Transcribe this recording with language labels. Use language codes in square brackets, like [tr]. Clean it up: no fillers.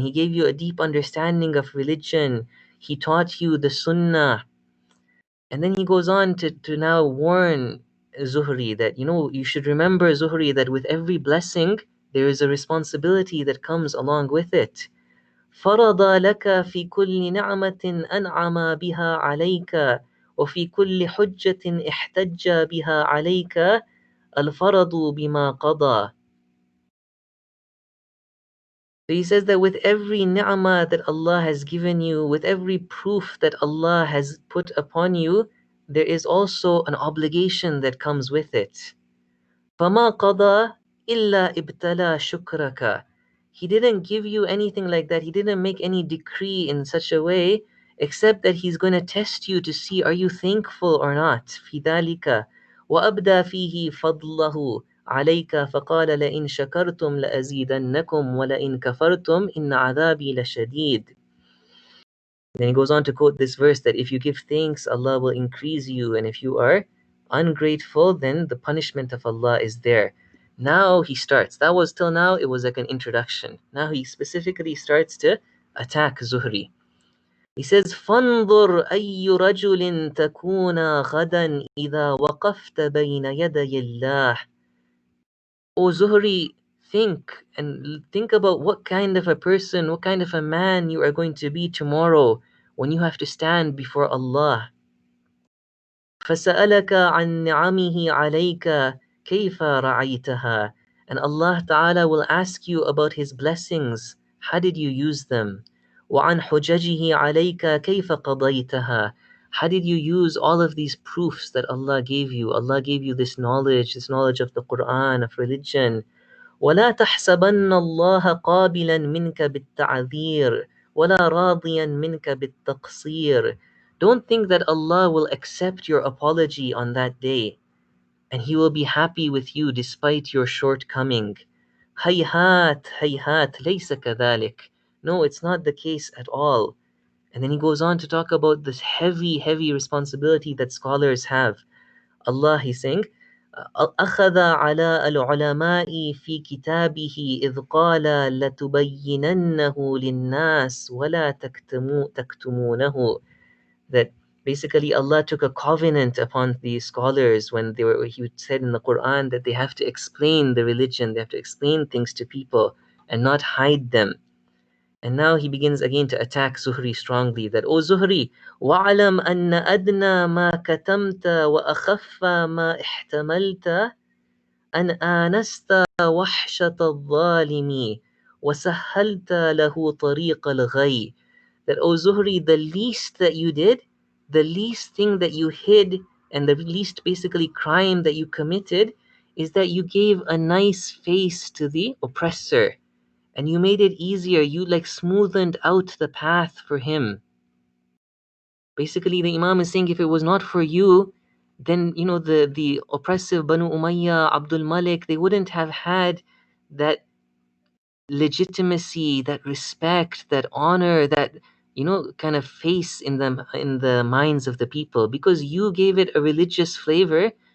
[en] He gave you a deep understanding of religion. He taught you the Sunnah. And then he goes on to now warn Zuhri that, you should remember, Zuhri, that with every blessing, there is a responsibility that comes along with it. [ar] فرض لك في كل نعمة أنعم بها عليك وفي كل حجة احتج بها عليك الفرض بما قضى. [en] So he says that with every ni'mah that Allah has given you, with every proof that Allah has put upon you, there is also an obligation that comes with it. [ar] فَمَا قَضَى إِلَّا إِبْتَلَى شُكْرَكَ. [en] He didn't give you anything like that. He didn't make any decree in such a way, except that He's going to test you to see, are you thankful or not? [ar] فِي ذَلِكَ وَأَبْدَى فِيهِ فَضْلَهُ عليك فقال لئن شكرتم لأزيدنكم ولئن كفرتم إن عذابي لشديد. [en] Then he goes on to quote this verse that if you give thanks, Allah will increase you, and if you are ungrateful, then the punishment of Allah is there. Now he starts. That was till now, it was like an introduction. Now he specifically starts to attack Zuhri. He says, [ar] فَانظُرْ أَيُّ رَجُلٍ تَكُونَ غَدًا إِذَا وَقَفْتَ بَيْنَ يَدَيِ اللَّهِ. [en] O Zuhri, think about what kind of a person, what kind of a man you are going to be tomorrow when you have to stand before Allah. [ar] فَسَأَلَكَ عَنْ نِعَمِهِ عَلَيْكَ كَيْفَ رَعَيْتَهَا. [en] And Allah Ta'ala will ask you about His blessings. How did you use them? [ar] وَعَنْ حُجَجِهِ عَلَيْكَ كَيْفَ قَضَيْتَهَا. [en] How did you use all of these proofs that Allah gave you? Allah gave you this knowledge of the Quran, of religion. [ar] ولا تحسبن الله قابلا منك بالتعذير ولا راضيا منك بالتقصير. [en] Don't think that Allah will accept your apology on that day and He will be happy with you despite your shortcoming. [ar] هيهات هيهات ليس كذلك. [en] No, it's not the case at all. And then he goes on to talk about this heavy, heavy responsibility that scholars have. Allah, he's saying, [ar] أخذ على العلماء في كتابه إذ قال لتبيننه للناس ولا تكتمونه. [en] That basically Allah took a covenant upon these scholars when He said in the Quran that they have to explain the religion, they have to explain things to people and not hide them. And now he begins again to attack Zuhri strongly, that, O Zuhri, [ar] وَعْلَمْ أَنَّ أَدْنَى مَا كَتَمْتَ وَأَخَفَّ مَا احْتَمَلْتَ أَنْ آنَسْتَ وَحْشَةَ الظَّالِمِ وَسَهَّلْتَ لَهُ طَرِيقَ الْغَيِّ. [en] That, O Zuhri, the least that you did, the least thing that you hid, and the least basically crime that you committed is that you gave a nice face to the oppressor and you made it easier. You like smoothened out the path for him. Basically, the Imam is saying if it was not for you, then the oppressive Banu Umayyah, Abdul Malik, they wouldn't have had that legitimacy, that respect, that honor, that kind of face in the minds of the people, because you gave it a religious flavor.